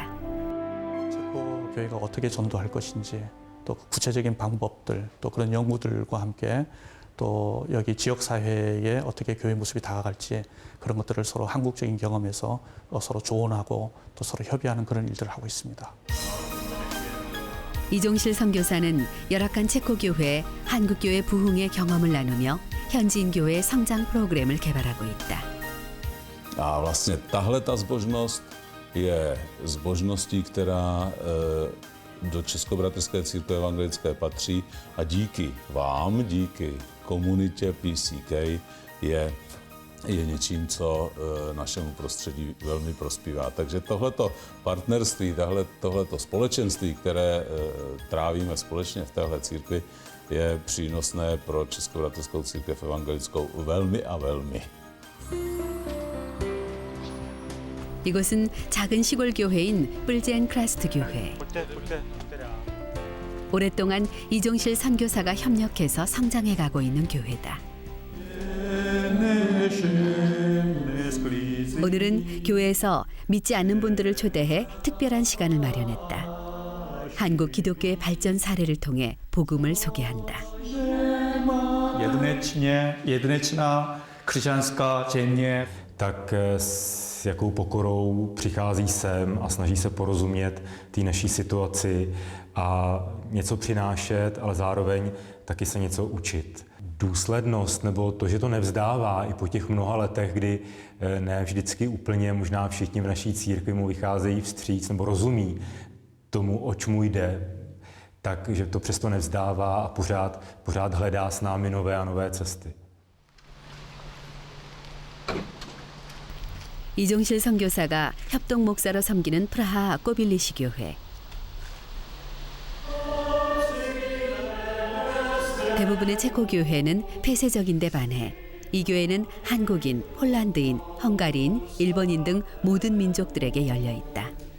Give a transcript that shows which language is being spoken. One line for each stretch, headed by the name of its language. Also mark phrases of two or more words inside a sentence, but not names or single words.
Korean: 체코 교회가 어떻게 전도할 것인지 또 구체적인 방법들 또 그런 연구들과 함께 또 여기 지역 사회에 어떻게 교회 모습이 다가갈지 그런 것들을 서로 한국적인 경험에서 서로 조언하고 또 서로 협의하는 그런 일들을 하고 있습니다. 이종실 선교사는 열악한 체코교회, 한국교회 부흥의 경험을 나누며 현지인 교회 성장 프로그램을 개발하고 있다.
Czech: A vlastně tahle ta zbožnost je zbožností, která do Českobratrské církve evangelické patří a díky vám, díky komunitě PCK je něčím, co našemu prostředí velmi prospívá. Takže tohleto partnerství, tohleto společenství, které trávíme společně v téhle církvi, je přínosné pro Českobratrskou církev evangelickou velmi a velmi.
Korean: 이곳은 작은 시골 교회인 뿔젠 크라스트 교회. 오랫동안 이종실 선교사가 협력해서 성장해가고 있는 교회다. 오늘은 교회에서 믿지 않는 분들을 초대해 특별한 시간을 마련했다. 한국 기독교의 발전 사례를 통해 복음을 soge한다.
Czech: Jedinečná křesťanská země. Tak s jakou pokorou přichází sem a snaží se porozumět té naší situaci a něco přinášet, ale zároveň taky se něco učit. Důslednost nebo to, že to nevzdává i po těch mnoha letech, kdy ne vždycky úplně možná všichni v naší církvi mu vycházejí vstříc nebo rozumí tomu, oč mu jde, takže to přesto nevzdává a pořád hledá s námi nové a nové cesty.
Korean: 이종실 선교사가 협동 목사로 섬기는 프라하 꼬빌리시 교회. 대부분의 체코 교회는 폐쇄적인데 반해 이 교회는 한국인, 폴란드인, 헝가리인, 일본인 등 모든 민족들에게 열려 있다.